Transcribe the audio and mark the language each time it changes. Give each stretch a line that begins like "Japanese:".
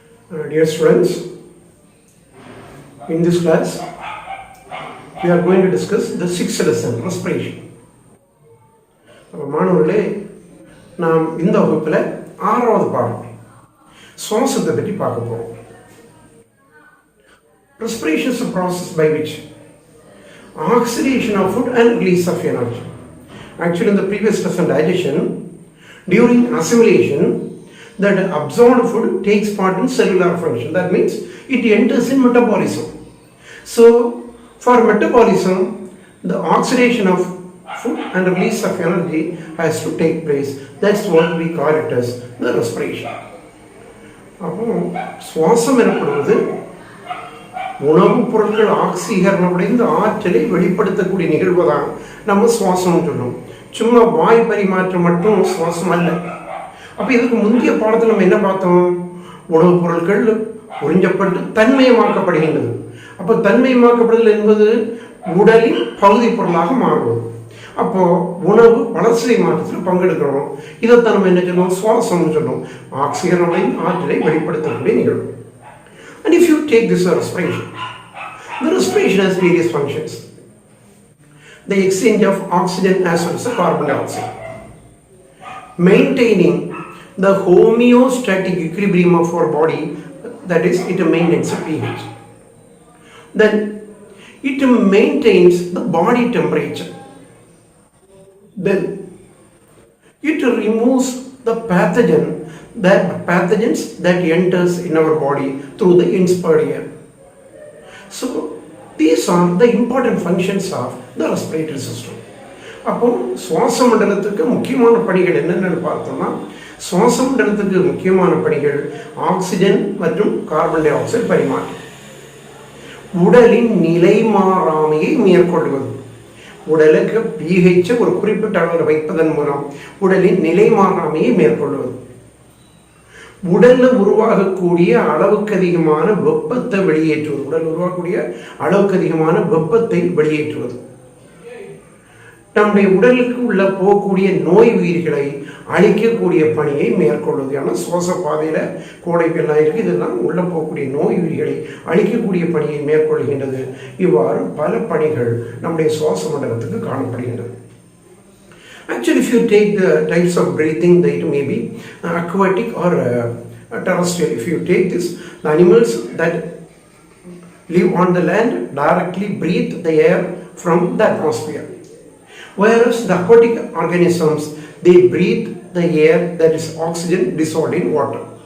English: Dear students, in this class we are going to discuss the sixth lesson, respiration.
Tamil: மாணவர்களே, நாம் இந்த வகுப்பில் ஆறாவது பாடம் சுவாசத்தை பற்றி பார்க்க போகிறோம்.
English: Respiration is a process by which oxidation of food and release of energy. Actually, in the previous lesson, digestion, during assimilation, that absorbed food takes part in cellular function. That means it enters in metabolism. So, for metabolism, the oxidation of food and release of energy has to take place. That's what we call it as the respiration.
Tamil: அப்போ சுவாசம் எனப்படுவது உணவுப் பொருட்கள் ஆக்சிகரணமடைந்து ஆற்றலை வெளிப்படுத்தக்கூடிய நிகழ்வு தான் நம்ம சுவாசம் சொல்லுவோம். சும்மா வாய் பரிமாற்றம் மட்டும் சுவாசம் அல்ல. அப்போ இதுக்கு முந்தைய பாடத்தில் நம்ம என்ன பார்த்தோம்? உணவுப் பொருட்கள் உறிஞ்சப்பட்டு தன்மயமாக்கப்படுகின்றது. அப்போ தன்மயமாக்கப்படுதல் என்பது உடலின் பகுதி பொருளாக மாறுவது. அப்போ உணவு வளர்ச்சிதை மாற்றத்தில் பங்கெடுக்கிறோம். இதைத்தான் நம்ம என்ன சொல்லுவோம்? சுவாசம்னு சொல்லுவோம். ஆக்சிஜன் ஆற்றலை வெளிப்படுத்தக்கூடிய நிகழ்வு.
English: And if you take this respiration, the respiration has various functions. The exchange of oxygen as well as carbon dioxide, maintaining the homeostatic equilibrium of our body, that is, it maintains the pH. Then it maintains the body temperature. Then it removes the pathogens that enters in our body through the inspired air. So these are the important functions of the respiratory system.
Tamil: அப்போ சுவாச மண்டலத்துக்கு முக்கியமான பணிகள் என்னென்னு பார்த்தோம்னா, சுவாச மண்டலத்துக்கு முக்கியமான பணிகள் ஆக்சிஜன் மற்றும் கார்பன் டை ஆக்சைடு பரிமாற்றம், உடலின் நிலை மாறாமையை மேற்கொள்வது, உடலுக்கு pH ஒரு குறிப்பிட்ட அளவில் வைப்பதன் மூலம் உடலின் நிலை மாறாமையை மேற்கொள்வது, உடல்ல உருவாகக்கூடிய அளவுக்கு அதிகமான வெப்பத்தை வெளியேற்றுவது, உடல் உருவாகக்கூடிய அளவுக்கு அதிகமான வெப்பத்தை வெளியேற்றுவது, நம்முடைய உடலுக்கு உள்ள போகக்கூடிய நோய் உயிர்களை அழிக்கக்கூடிய பணியை மேற்கொள்வது. ஆனால் சுவாச பாதையில கோடைகள்லாம் இருக்கு, இதெல்லாம் உள்ள போகக்கூடிய நோய் உயிர்களை அழிக்கக்கூடிய பணியை மேற்கொள்கின்றது. இவ்வாறு பல பணிகள் நம்முடைய சுவாச மண்டலத்துக்கு காணப்படுகின்றது.
English: Actually, if you take the types of breathing, it may be aquatic or terrestrial. If you take this, the animals that live on the land directly breathe the air from the atmosphere, whereas the aquatic organisms, they breathe the air that is oxygen dissolved in water.